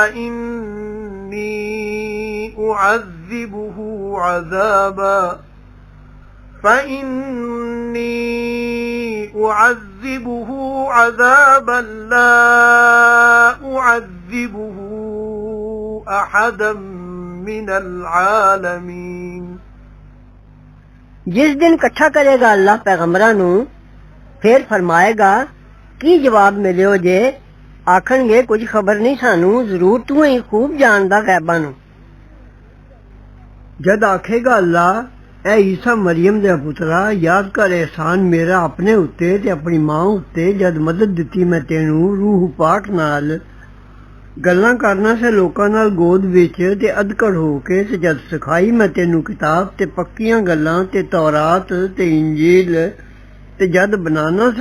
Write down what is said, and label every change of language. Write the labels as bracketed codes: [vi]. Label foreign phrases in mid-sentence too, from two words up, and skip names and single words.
[ar] فإني أعذبه عذابا لا أعذبه أحدا من العالمين [pa] جس دن اکٹھا کرے گا اللہ پیغمبراں نوں پھر فرمائے گا کی جواب ملیو جے آکھن گے کجھ خبر نہیں سانوں ضرور توں ہی خوب جاندا غیباں نوں جد آکھے گا اللہ اے عیسیٰ مریم دے پترا یاد کر احسان میرا اپنے اتے تے اپنی ماں اتے جد مدد دتی میں تینوں روح پاک نال گلاں کرنا سے لوکاں نال گود وچ تے ادھکڑ ہو کے تے جد سکھائی میں تینوں کتاب تے پکیاں گلاں تے تورات تے انجیل تے جد بنانا سے